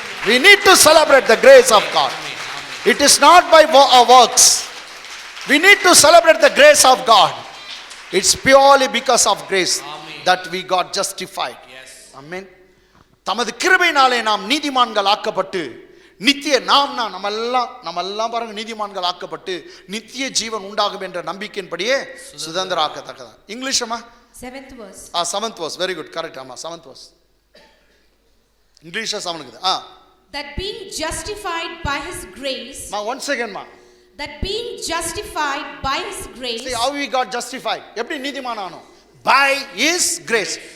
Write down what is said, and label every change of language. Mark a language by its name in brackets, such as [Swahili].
[English] We need to celebrate the grace of God. It is not by our works. We need to celebrate the grace of God. It's purely because of grace that we got justified. Amen. [Tamil] தமது கிருபையினாலே நாம் நீதிமான்கள் ஆக்கப்பட்டு நித்திய நம்ம எல்லாம் பாருங்க நீதிமான்கள் ஆக்கப்பட்டு நித்திய ஜீவன் உண்டாகும் என்ற நம்பிக்கையின்படியே சுதந்திரமாக்கத்தக்கதா. [English] இங்கிலீஷ்மா 7th verse. 7th verse, very good, correct. [Tamil] ஆமா 7th verse. இங்கிலீஷ்ல 7 இருக்குது. [English] That being justified by his grace. Once again ma. That being justified by his grace. See how we got justified. [Tamil] எப்படி நீதிமான் ஆனோம்? [English] By his grace.